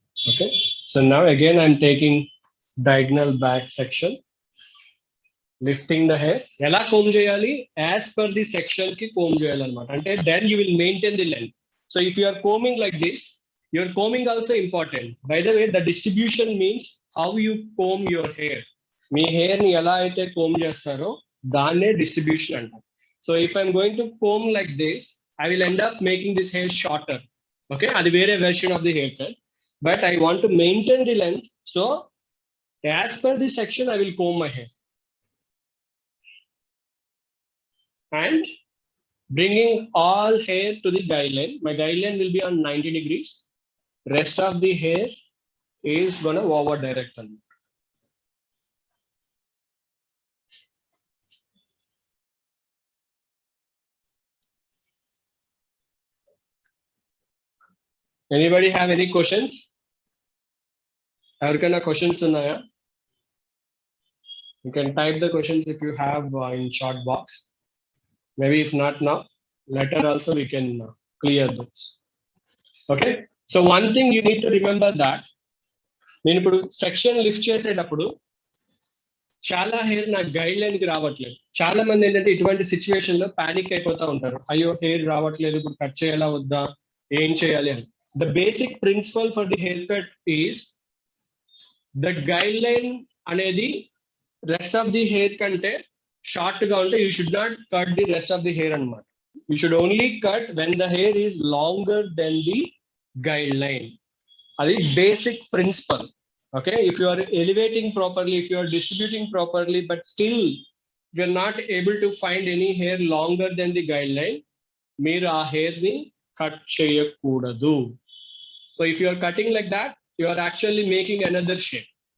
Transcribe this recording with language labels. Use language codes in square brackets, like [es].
[en] Okay, so now again I'm taking diagonal back section, lifting the hair. [te] ఎలా comb చేయాలి? [en] As per the section కి comb చేయాలన్నమాట. అంటే then you will maintain the length. So if you are combing like this, your combing also important. By the way, the distribution means how you comb your hair. [te] మీ hair ని ఎలా అయితే comb చేస్తారో దాన్నే distribution అంటారు. [en] So if I'm going to comb like this, I will end up making this hair shorter. Okay, అది వేరే version of the haircut. But I want to maintain the length. So as per the section, I will comb my hair. And bringing all hair to the guideline. My guideline will be on 90 degrees. Rest of the hair is gonna over direct. Anybody have any questions? Everyone questions unnaya? You can type the questions if you have in chat box. Maybe if not now, later also we can clear those. Okay, so one thing you need to remember that [te] నేను ఇప్పుడు section lift చేసేటప్పుడు చాలా hair నా guide line కి రావట్లేదు. చాలా మంది ఏంటంటే ఇటువంటి సిచ్యువేషన్ లో పానిక్ అయిపోతా ఉంటారు. అయ్యో హెయిర్ రావట్లేదు, ఇప్పుడు కట్ చేయాలా వద్దా, ఏం చేయాలి అని. [en] The basic principle for the haircut is the guideline అనేది rest of the hair కంటే short గా ఉంటే you should not cut the rest of the hair అన్నమాట. You should only cut when the hair is longer than the guideline. [te] అది basic principle. [en] Okay, if you are elevating properly, if you are distributing properly, but still you are not able to find any hair longer than the guideline, [te] meer aa hair ni cut cheyakudadu. [en] So if you are cutting like that, you are actually making another shape.